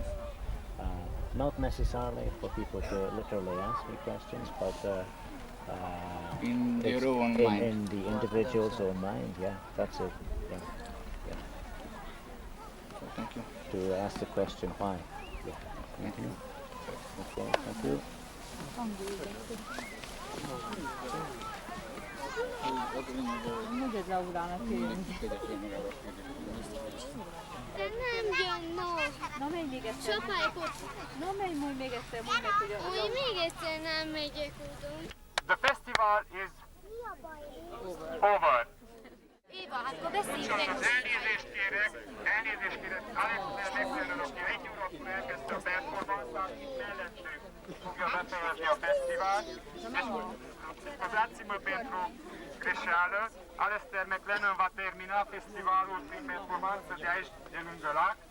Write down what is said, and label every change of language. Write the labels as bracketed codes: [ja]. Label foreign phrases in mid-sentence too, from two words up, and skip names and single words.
[en] Not necessarily for people to literally ask me questions, but in their own mind. In the individual's own mind, yeah, that's it. Yeah. So thank you. To ask the question why. Yeah. Thank you. Okay, thank you. [hu] Nem egy Laurának jön. De nem jön, no. Na menj még egyszer. Csapáljuk. Na menj még egyszer, mondd meg, hogy a... Úgy még egyszer nem megyek úton. [en] The festival is over. [hu] Éva, hát akkor beszéljünk meg. Elnézést kérek, Alexander, aki 1 órakor elkezdte a performance-át, mellettünk fogja befejezni a fesztivált. [ro] Scusatemi pentru greșeală, Alistair McLennan va termina festivalul prin performanță de aici, de lângă lac.